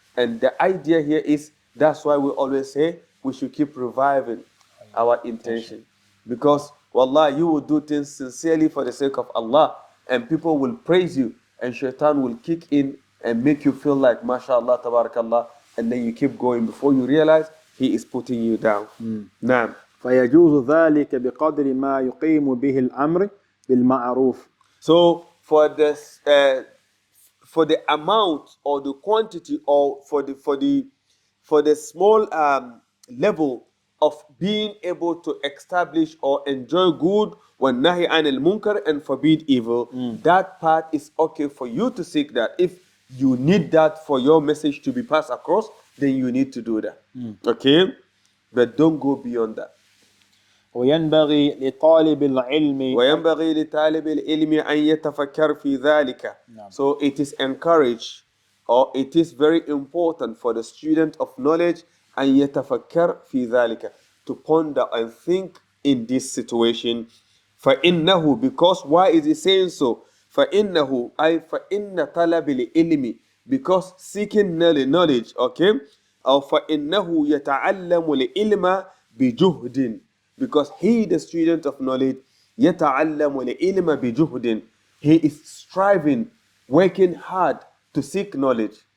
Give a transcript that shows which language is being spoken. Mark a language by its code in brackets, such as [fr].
[en] And the idea here is, that's why we always say we should keep reviving our intention. Because, wallah, you will do things sincerely for the sake of Allah, and people will praise you, and shaitan will kick in and make you feel like, mashallah, tabarakallah, and then you keep going before you realize he is putting you down. [ar] Naam. فيجوز ذلك بقدر ما يقيم به الأمر بالمعروف. [en] So for this, for the amount or the quantity, or for the small level of being able to establish or enjoy good, [ar] وَالنَّهِي عَنِ الْمُنْكَرِ, [en] and forbid evil, that part is okay for you to seek that. If you need that for your message to be passed across, then you need to do that. Okay? But don't go beyond that. [ar] وينبغي لطالب العلم وينبغي لطالب العلم أن يتفكر في ذلك. [en] So it is encouraged, or it is very important for the student of knowledge [ar] أن يتفكر في ذلك, [en] to ponder and think in this situation. [ar] فإنه, [en] because why is he saying so? [ar] فإنه أي فإن طلب العلم, [en] because seeking knowledge, okay, [ar] أو فإنه يتعلم العلم بجهد, [en] because he, the student of knowledge, [ar] يتعلم العلم بجهد, [en] he is striving, working hard to seek knowledge.